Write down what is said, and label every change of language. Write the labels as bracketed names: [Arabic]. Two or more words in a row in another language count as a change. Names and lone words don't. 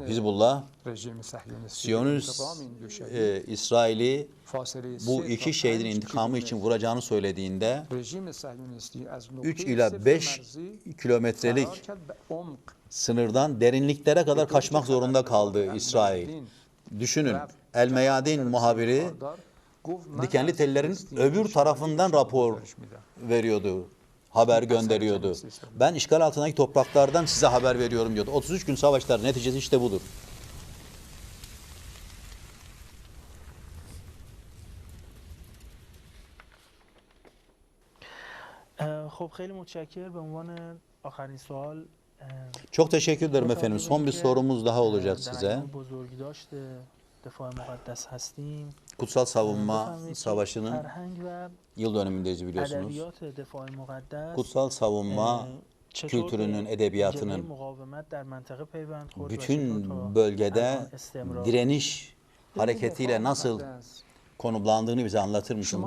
[Turkish] Hizbullah, Siyonist İsrail'i bu iki şehidin intikamı için vuracağını söylediğinde 3 ila 5 kilometrelik sınırdan derinliklere kadar kaçmak zorunda kaldı İsrail. Düşünün, El Meyadin muhabiri dikenli tellerin öbür tarafından rapor veriyordu. Haber gönderiyordu. Ben işgal altındaki topraklardan size haber veriyorum diyordu. 33 gün savaşlar neticesi işte budur. [Persian] خب خیلی متشکرم به عنوان آخرین سوال [Turkish] Çok teşekkür ederim efendim. Son bir sorumuz daha olacak size. Kutsal Savunma Savaşı'nın yıl dönümündeyiz biliyorsunuz. Kutsal savunma kültürünün, edebiyatının bütün bölgede direniş hareketiyle nasıl konumlandığını bize anlatır mısın?